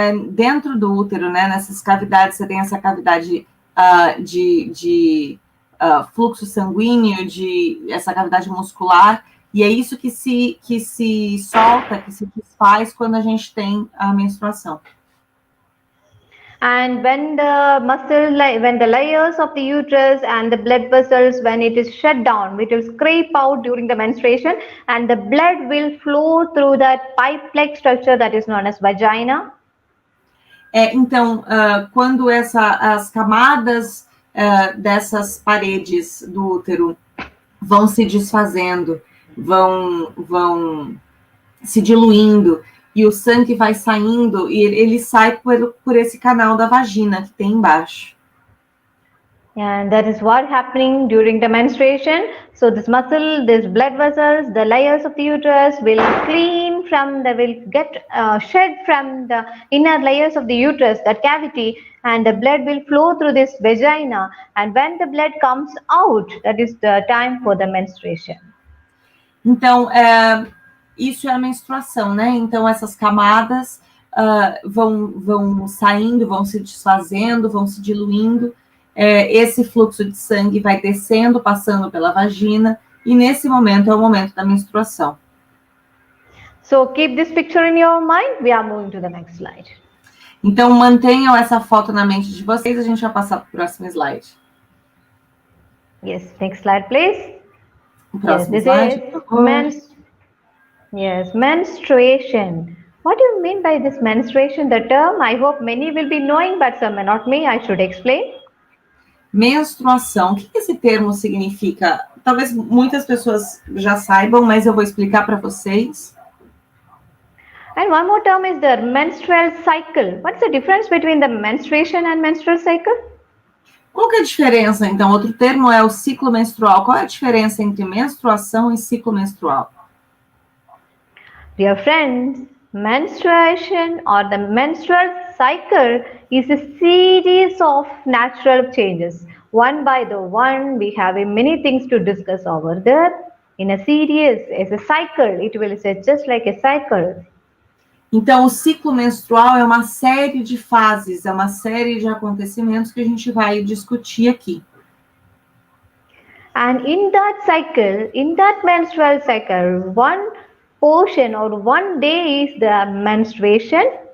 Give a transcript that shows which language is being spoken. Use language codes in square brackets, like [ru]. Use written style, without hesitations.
[pt] Dentro do útero, né, nessas cavidades, você tem essa cavidade de fluxo sanguíneo, essa cavidade muscular, e é isso que se solta, que se desfaz quando a gente tem a menstruação. [en] And when the layers of the uterus and the blood vessels, when it is shut down, it will scrape out during the menstruation, and the blood will flow through that pipe-like structure that is known as vagina. [pt] Então, quando as camadas dessas paredes do útero vão se desfazendo, vão se diluindo, e o sangue vai saindo, e ele sai por esse canal da vagina que tem embaixo. [en] And that is what happening during the menstruation. So this muscle, these blood vessels, the layers of the uterus will get shed from the inner layers of the uterus, that cavity, and the blood will flow through this vagina. And when the blood comes out, that is the time for the menstruation. [pt] Então, isso é a menstruação, né? Então, essas camadas vão saindo, vão se desfazendo, vão se diluindo. Esse fluxo de sangue vai descendo, passando pela vagina, e nesse momento é o momento da menstruação. [en] So, keep this picture in your mind. We are moving to the next slide. [pt] Então, mantenham essa foto na mente de vocês, a gente vai passar para o próximo slide. [en] Yes, next slide, please. [pt] O próximo [en] yes, [pt] slide. [en] Yes, menstruation. What do you mean by this menstruation? The term, I hope many will be knowing, but some may not me. I should explain. [pt] Menstruação. O que esse termo significa? Talvez muitas pessoas já saibam, mas eu vou explicar para vocês. [en] And one more term is the menstrual cycle. What's the difference between the menstruation and menstrual cycle? [pt] Qual que é a diferença? Então, outro termo é o ciclo menstrual. Qual é a diferença entre menstruação e ciclo menstrual? [en] Dear friends, menstruation or the menstrual cycle is a series of natural changes. One by the one, we have many things to discuss over there. In a series, as a cycle, it will say just like a cycle. [pt] Então, o ciclo menstrual é uma série de fases, é uma série de acontecimentos que a gente vai discutir aqui. [en] And in that cycle, in that menstrual cycle, one portion or one day is the menstruation.